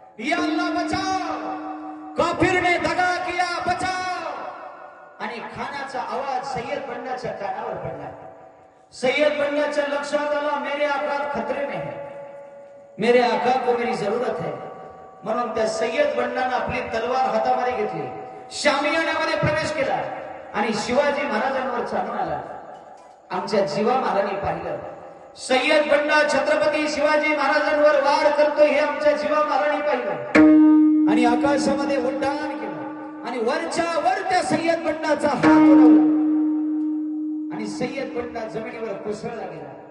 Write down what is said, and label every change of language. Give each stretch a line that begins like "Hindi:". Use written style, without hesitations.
Hindi: या अल्लाह बचाओ, काफिर ने दगा किया बचाओ.
Marathi: आणि खानाचा आवाज सय्यद बंडाच्या कानावर पडला. सय्यद बंडाच्या लक्षात आला,
Hindi: मेरे आका खतरे में है, मेरे आका को मेरी जरूरत है.
Marathi: म्हणून त्या सय्यद बंडाने आपली तलवार हातामध्ये घेतली, शामियानामध्ये प्रवेश केला आणि शिवाजी महाराजांवर चालून आला. आमच्या जीवा महाराजांनी पाहिलं, सय्यद बंडा छत्रपती शिवाजी महाराजांवर वार करतो हे आमच्या जीवा महाराजांनी पाहिलं आणि आकाशामध्ये उड्डाण केलं आणि वरच्या वर त्या सय्यद बंडाचा हात उडवला आणि सय्यद बंडा जमिनीवर कोसळला गेला.